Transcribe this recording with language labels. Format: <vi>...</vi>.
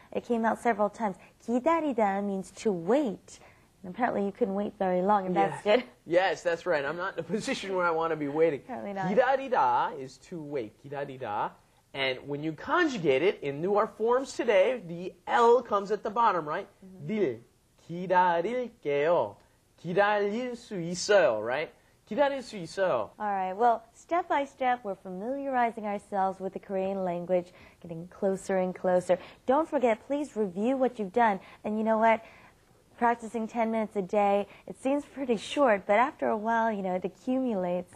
<en>It came out several times. 기다리다 means to wait. And apparently you couldn't wait very long, and that's good. Yes, that's right. I'm not in a position where I want to be waiting. Apparently not. 기다리다 is to wait.</en> <ko>기다리다.</ko> <en>And when you conjugate it into our forms today, the L comes at the bottom, right?</en> <ko>릴. 기다릴게요. 기다릴 수 있어요, right? 기다릴 수 있어요.</ko> <en>All right. Well, step by step, we're familiarizing ourselves with the Korean language, getting closer and closer. Don't forget, please review what you've done. And you know what? Practicing 10 minutes a day, it seems pretty short, but after a while, you know, it accumulates.</en>